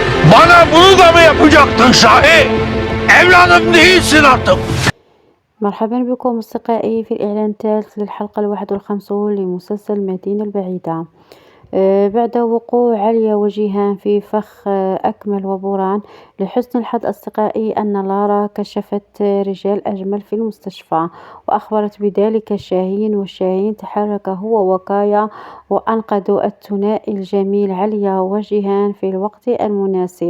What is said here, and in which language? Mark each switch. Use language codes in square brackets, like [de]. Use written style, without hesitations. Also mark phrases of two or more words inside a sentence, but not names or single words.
[tr] Bana bunu da mı yapacaktın Şahin? Evladım değilsin artık. [ar] مرحبا بكم أصدقائي في الإعلان الثالث للحلقة 51 لمسلسل مدينة البعيدة. بعد وقوع عليا وجيهان في فخ أكمل وبوران، لحسن الحظ أصدقائي أن لارا كشفت رجال أجمل في المستشفى، وأخبرت بذلك شاهين، وشاهين تحرك هو وكايا وأنقذوا الثنائي الجميل عليا وجيهان في الوقت المناسب.